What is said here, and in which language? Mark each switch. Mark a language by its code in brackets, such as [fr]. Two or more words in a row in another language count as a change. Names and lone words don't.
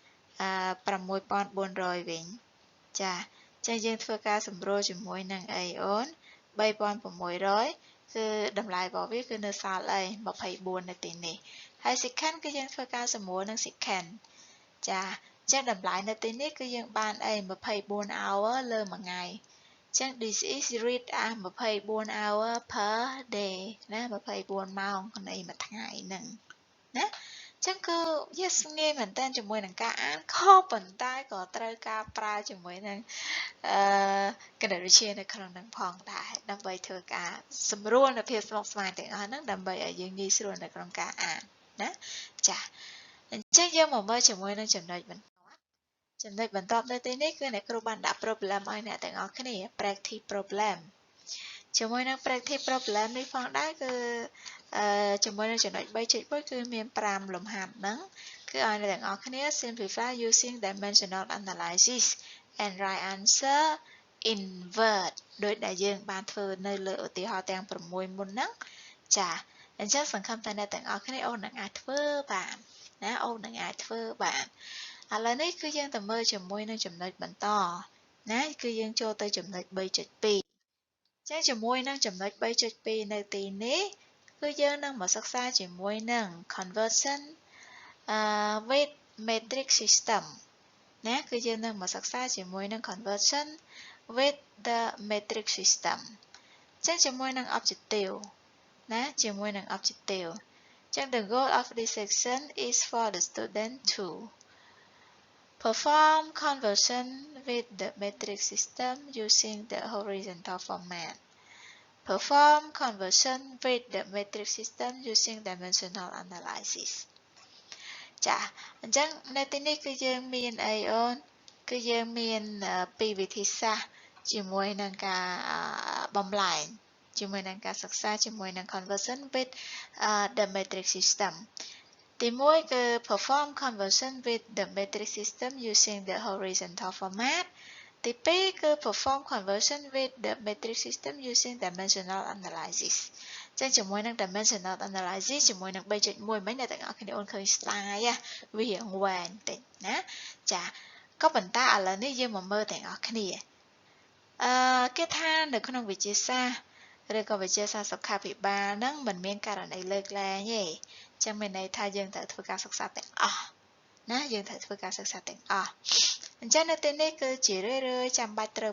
[km] 6400 វិញចាចឹងយើងធ្វើការសម្រួលជាមួយនឹងអីអូន3600គឺតម្លៃរបស់វាគឺនៅសល់អី24នៅទីនេះហើយ secant គឺយើងធ្វើការសម្រួលនឹង secant ចាចឹងតម្លៃនៅទីនេះគឺយើងបានអី [en] 24 hour [km] លើមួយថ្ងៃចឹង [en] this is read as 24 hour per [km] day ណា24ម៉ោងនៃមួយថ្ងៃហ្នឹងណាចឹងគឺ yes ងាយមែនតើជាមួយនឹងការអានខុសប៉ុន្តែក៏ត្រូវការប្រើជាមួយនឹងគណិតវិទ្យានៅក្នុងនឹងផងដែរដើម្បីធ្វើការសម្រួលនៅភាពស្មុគស្មាញទាំងអស់ហ្នឹងដើម្បីឲ្យយើង ងាយស្រួលនៅក្នុងការអានណាចាអញ្ចឹងយើងមកមើលជាមួយនឹងចំណុចបន្ទាប់នៅទីនេះគឺអ្នកគ្រូបានដាក់ problem ឲ្យអ្នកទាំងអស់គ្នា [en] practice problem [km] ជាមួយ នឹង [en] practice problem [km] នេះផងដែរគឺជាមួយនឹងចំណុច 3.1 គឺមាន5លំហាត់ហ្នឹងគឺឲ្យអ្នកទាំងអស់គ្នា [en] simplify using dimensional analysis and write answer in word [km] ដោយដែលយើងបានធ្វើនៅលើឧទាហរណ៍ទាំង6មុនហ្នឹងចាអញ្ចឹងសង្ឃឹមថាអ្នកទាំងអស់គ្នាអូននឹងអាចធ្វើបានណាអូននឹងអាចធ្វើបានឥឡូវនេះគឺយើងទៅមើលជាមួយនឹងចំណុចបន្តណាគឺយើងចូលទៅចំណុច 3.2 ចឹងជាមួយនឹងចំណុច 3.2 នៅទីនេះគឺយើងនឹងមកសិក្សាជាមួយនឹង conversion [en] with metric system [km] ណាគឺយើងនឹងមកសិក្សាជាមួយនឹង [en] conversion with the metric system [km] ចឹងជាមួយនឹង [en] objective [km] ណាជាមួយនឹង [en] objective ចឹង the goal of this section is for the student to perform conversion with the metric system using the horizontal format perform conversion with the metric system using dimensional analysis [km] ចាអញ្ចឹងនៅទីនេះគឺ យើងមានអីអូនគឺយើងមានពីរវិធីសាស្ត្រជាមួយនឹងការបំលែងជាមួយនឹងការសិក្សាជាមួយនឹង [en] conversion with the metric system [km] ទី1គឺ [en] perform conversion with the metric system using the horizontal format [km] ទី2គឺ [en] perform conversion with the metric system using dimensional analysis [km] ចឹងជាមួយនឹង [en] dimensional analysis [km] ជាមួយនឹង 3.1 មិញអ្នកទាំងអស់គ្នាអូនឃើញ slide វារៀងវែងតិចណាចាក៏ប៉ុន្តែឥឡូវនេះយើងមកមើលទាំងអស់គ្នាគេថានៅក្នុងវិទ្យាសាស្ត្រឬក៏វិទ្យាសាស្ត្រសុខាភិបាលហ្នឹងមិនមានករណីលើកលែងទេចឹងមានន័យថាយើងត្រូវធ្វើការសិក្សាទាំងអស់ណាយើងត្រូវធ្វើការសិក្សាទាំងអស់អញ្ចឹងនៅទីនេះគឺជារឿយៗចាំបាច់ត្រូវ